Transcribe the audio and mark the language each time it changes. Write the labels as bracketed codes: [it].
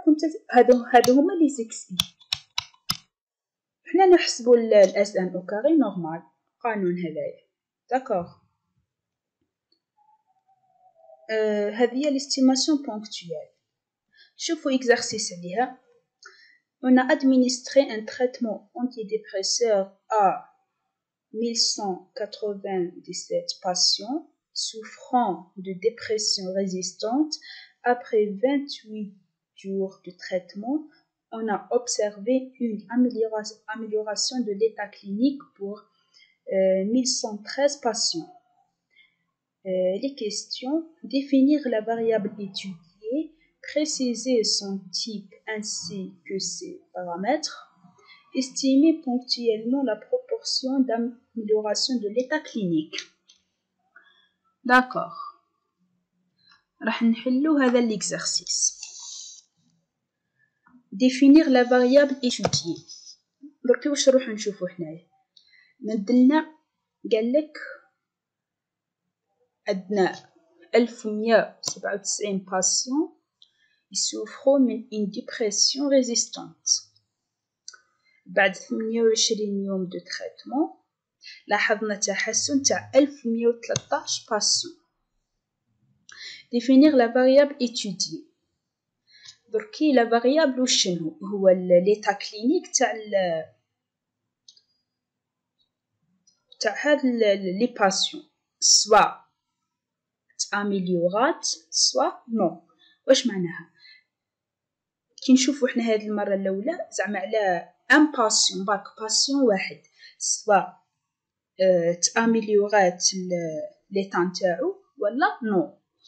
[ar] كنت هادو هما لي xi. حنا نحسبو الاس ان او كاري نورمال قانون هذايا. [fr] داكوغ. [ar] هذه هي [fr] l'estimation ponctuelle. [ar] شوفوا exercice عليها. [fr] On a administré un traitement antidépresseur à 1197 patients souffrant de dépression résistante. Après 28 jours de traitement, on a observé une amélioration de l'état clinique pour 1113 patients. Les questions: définir la variable étudiée, préciser son type ainsi que ses paramètres, estimer ponctuellement la proportion d'amélioration de l'état clinique. D'accord. [ar] راح نحلو هذا l'exercice. [fr] définir la variable étudiée. [ar] درك واش نروح نشوفو حنايا. مدلنا قالك عندنا 1197 patients يسوفروا من [fr] une dépression résistante. [ar] بعد 28 يوم دو تريتمون لاحظنا تحسن تاع 1113 patients. [fr] définir la variable étudiée. [ar] دركي لا فاريابل وشنو هو ليتا كلينيك تاع هاد لي باسيون سوا تاميليورات سوا نو. واش معناها؟ كي نشوفو حنا هاد المره الاولى زعما على ان باسيون باك باسيون واحد سوا تاميليورات ليتا نتاعو ولا نو.